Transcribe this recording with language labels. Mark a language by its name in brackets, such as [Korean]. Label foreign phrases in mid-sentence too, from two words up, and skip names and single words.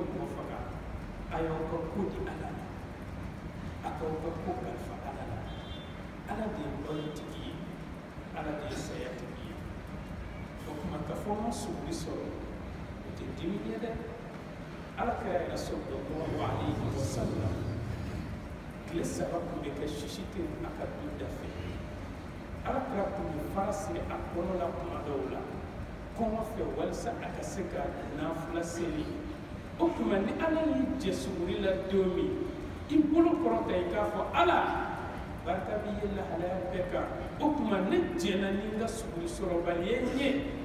[Bambara] mɔgɔ faga a y'aw ka ko di ala la a k'aw ka ko kalifa ala la ala de ye balotigi ye ala de ye sayatigi ye o kuma ka fɔ ma suguri sɔrɔ o tɛ dimi ye dɛ ala kɛra yɛrɛ [Arabic] صلى الله عليه وسلم [Bambara] tile saba tun bɛ kɛ sisi tɛ a ka du da fɛ ala kɛra tun bɛ fara siri a kɔnɔ la kuma dɔw la kɔngɔ fɛ walasa a ka se ka nafila seli o tuma ni ala y'i jɛ suguri la don min i bolo kɔrɔta i k'a fɔ ala barika b'i ye lahalaya bɛɛ kan o tuma ne jɛnna ni n ka suguri sɔrɔbali ye n ye